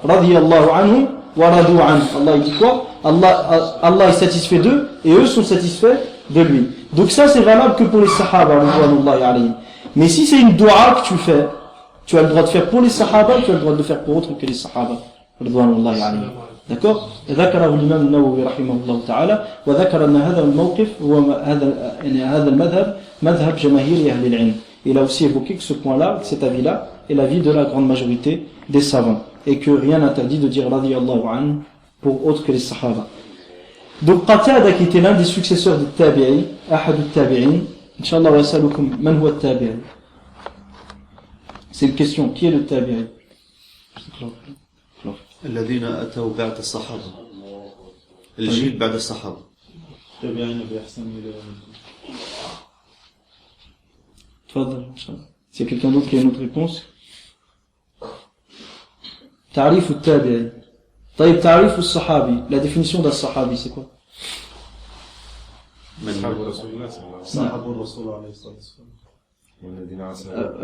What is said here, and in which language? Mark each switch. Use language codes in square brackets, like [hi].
[ar] Radiyallahu anhu wa radu anhu. [fr] Allah il dit quoi? Allah est satisfait d'eux et eux sont satisfaits de lui. Donc ça c'est valable que pour les sahaba radiyallahu alayhim. Mais si c'est une dua que tu fais, tu as le droit de faire pour les sahaba, tu as le droit de faire pour autre que les sahaba radiyallahu alayhim. D'accord? [ar] ذكره الإمام النووي رحمه الله تعالى وذكر أن هذا الموقف هو هذا المذهب مذهب جماهير أهل العلم. [fr] Il a aussi évoqué que ce point-là, cet avis-là, est l'avis de la grande majorité des savants et que rien n'interdit de dire radiyallahu anhu pour autre que les sahaba. Donc Qatada qui était l'un des successeurs de Tabi'i, [ar] ahad al-Tabi'in, [fr] Inch'Allah [ar] wa yasalukum man huwa al-Tabi'i. [fr] C'est une question, qui est le Tabi'i? [ar] الذين أتوا بعد الصحابة الجيل بعد الصحابة تابعين بإحسان إلى تفضل [fr] Inch'Allah. S'il y a quelqu'un d'autre qui a une autre réponse. [ar] تعريف التابعي. طيب تعريف الصحابي, [fr] la définition d'un sahabi c'est quoi? [ar] أصحاب رسول الله صلى الله عليه وسلم صحاب الرسول عليه الصلاة والسلام والذين عاصروه